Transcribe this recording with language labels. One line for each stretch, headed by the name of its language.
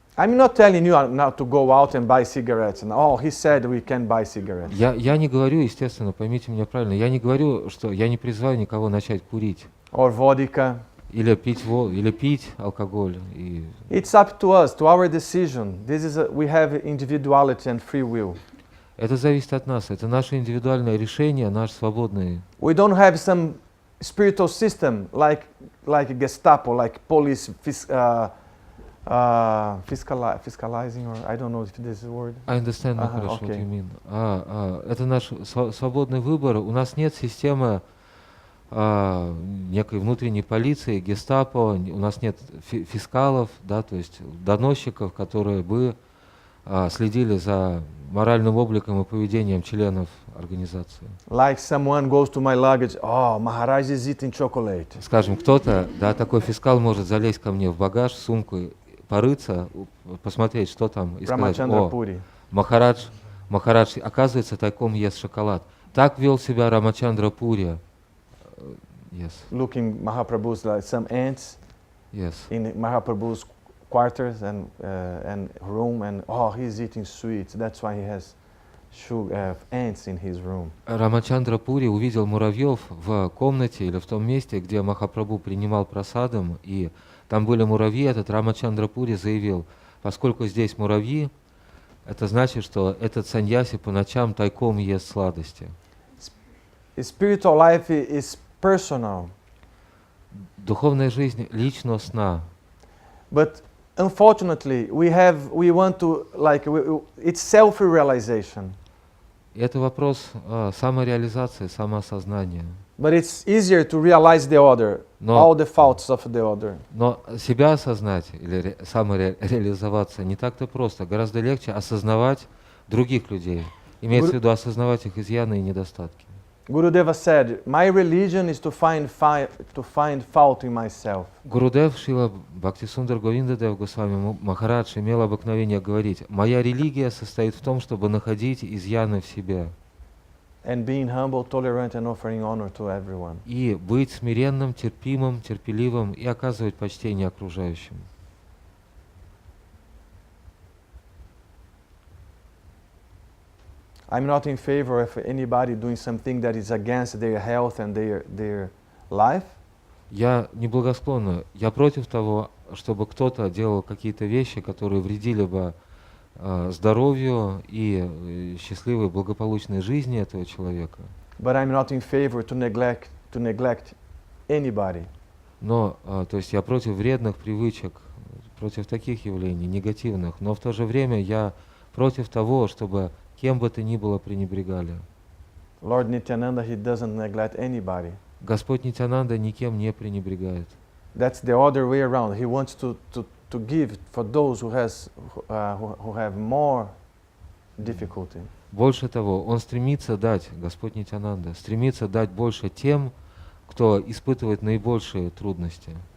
English: I'm not telling you not to go out and buy cigarettes. And he said we can buy cigarettes.
Russian: Я не говорю, естественно, поймите меня правильно, я не говорю, что я не призываю никого начать курить.
English: Or vodka.
Russian: Или пить алкоголь. И
English: It's up to us, to our decision. We have individuality and free will.
Russian: это зависит от нас, это наше индивидуальное решение, наш свободный.
English: We don't have some spiritual system like Gestapo, like police fiscalizing, or I don't know if this is a word. I understand, Maharaj, what you mean.
Russian: Это наш свободный выбор. У нас нет системы некой внутренней полиции, гестапо, у нас нет фискалов, да, то есть доносчиков, которые бы следили за моральным обликом и поведением членов организации.
English: Like someone goes to my luggage, Maharaj is eating chocolate.
Russian: Скажем, кто-то, да, такой фискал может залезть ко мне в багаж, сумку, порыться, посмотреть, что там, и сказать: о, Махарадж, оказывается, тайком ест шоколад. Так вел себя Рамачандра Пури.
English: Yes. Looking Mahaprabhu's like some ants. Yes. In Mahaprabhu's quarters and room, and he's eating sweets. That's why he has ants in his room.
Russian: Рамачандра Пури увидел муравьев в комнате или в том месте, где Махапрабху принимал прасадам, и там были муравьи. Этот Рамачандра Пури заявил: поскольку здесь муравьи, это значит, что этот саньяси по ночам тайком ест сладости.
English: Spiritual life is personal.
Russian: Духовная жизнь личностна.
English: But unfortunately, we want to it's self-realization.
Russian: Это вопрос самореализации, самоосознания.
English: But it's easier to realize the other, all the faults of the other.
Russian: Но себя осознать или самореализоваться не так-то просто. Гораздо легче осознавать других людей. Имеется в виду осознавать их изъяны и недостатки.
English: Gurudeva said, my religion is to find fault in myself.
Russian: Гурудев Шрила Бхактисундар Говиндадев Госвами Махарадж имел обыкновение говорить: моя религия состоит в том, чтобы находить изъяны в себе.
English: And being humble, tolerant, and offering honor to everyone.
Russian: И быть смиренным, терпимым, терпеливым и оказывать почтение окружающим.
English: I'm not in favor of anybody doing something that is against their health and their life.
Russian: Я неблагосклонно. Я против того, чтобы кто-то делал какие-то вещи, которые вредили бы здоровью и счастливой, благополучной жизни этого человека.
English: But I'm not in favor to neglect anybody.
Russian: Но, то есть я против вредных привычек, против таких явлений, негативных, но в то же время я против того, чтобы кем бы то ни было пренебрегали.
English: Lord Nityananda, he doesn't neglect anybody.
Russian: Господь Нитянанда никем не пренебрегает.
English: That's the other way around. He wants to give for those who have more difficulty.
Russian: Больше того, он стремится дать, Господь Нитянанда, стремится дать больше тем, кто испытывает наибольшие трудности.